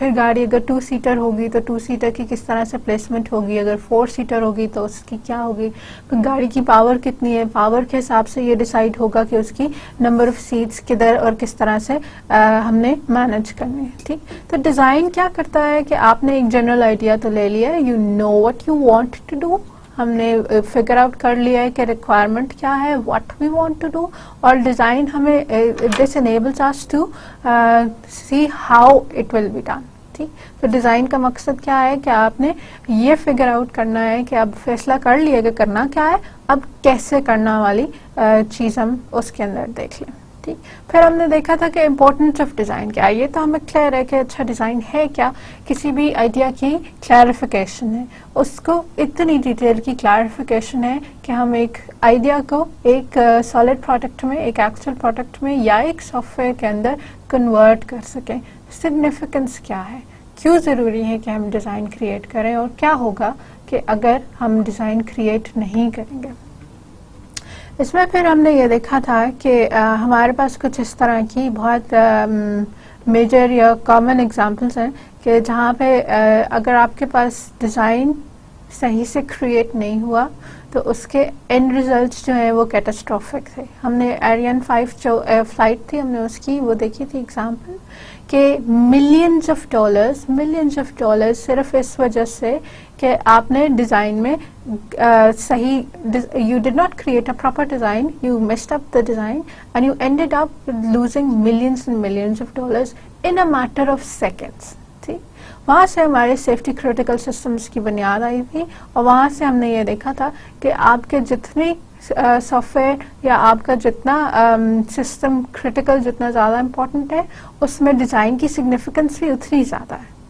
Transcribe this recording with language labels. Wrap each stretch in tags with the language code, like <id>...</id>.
<hi>फिर गाड़ी अगर 2 सीटर होगी तो 2 सीटर की किस तरह से प्लेसमेंट होगी, अगर 4 सीटर होगी तो उसकी क्या होगी, फिर गाड़ी की पावर कितनी है, पावर के हिसाब से ये डिसाइड होगा कि उसकी नंबर ऑफ सीट्स किधर और किस तरह से हमने मैनेज करनी है. ठीक, तो डिज़ाइन क्या करता है कि आपने एक जनरल आइडिया तो ले लिया,</hi> <en>you know what you want to do.</en> <hi>हमने फिगर आउट कर लिया है कि रिक्वायरमेंट क्या है,</hi> <en>what we want to do,</en> <hi>और डिज़ाइन हमें</hi> <en>this enables us to see how it will be done.</en> <hi>ठीक, तो डिज़ाइन का मकसद क्या है कि आपने ये फिगर आउट करना है कि अब फैसला कर लिया कि करना क्या है, अब कैसे करना वाली चीज़ हम उसके अंदर देख लें. ठीक, फिर हमने देखा था कि इम्पोर्टेंस ऑफ डिज़ाइन क्या है. ये तो हमें क्लियर है कि अच्छा डिज़ाइन है क्या, किसी भी आइडिया की क्लैरिफिकेशन है, उसको इतनी डिटेल की क्लैरिफिकेशन है कि हम एक आइडिया को एक सॉलिड प्रोडक्ट में, एक एक्चुअल प्रोडक्ट में या एक सॉफ्टवेयर के अंदर कन्वर्ट कर सकें. सिग्निफिकेंस क्या है, क्यों ज़रूरी है कि हम डिज़ाइन क्रिएट करें, और क्या होगा कि अगर हम डिज़ाइन क्रिएट नहीं करेंगे. इसमें फिर हमने ये देखा था कि हमारे पास कुछ इस तरह की बहुत मेजर या कॉमन एग्जांपल्स हैं कि जहाँ पे अगर आपके पास डिज़ाइन सही से क्रिएट नहीं हुआ तो उसके एंड रिजल्ट्स जो हैं वो कैटास्ट्रोफिक थे. हमने एरियन 5 जो फ्लाइट थी हमने उसकी वो देखी थी एग्जांपल कि मिलियंस ऑफ डॉलर्स सिर्फ इस वजह से कि आपने डिज़ाइन में सही,</hi> <en>you did not create a proper design, you messed up the design and you ended up losing millions and millions of dollars in a matter of seconds.</en> <hi>ठीक, वहाँ से हमारे सेफ्टी क्रिटिकल सिस्टम्स की बुनियाद आई थी और वहाँ से हमने ये देखा था कि आपके जितने सॉफ्टवेयर या आपका जितना सिस्टम क्रिटिकल जितना ज़्यादा इम्पोर्टेंट है उसमें डिज़ाइन की सिग्निफिकेंस भी उतनी ज़्यादा है.</hi>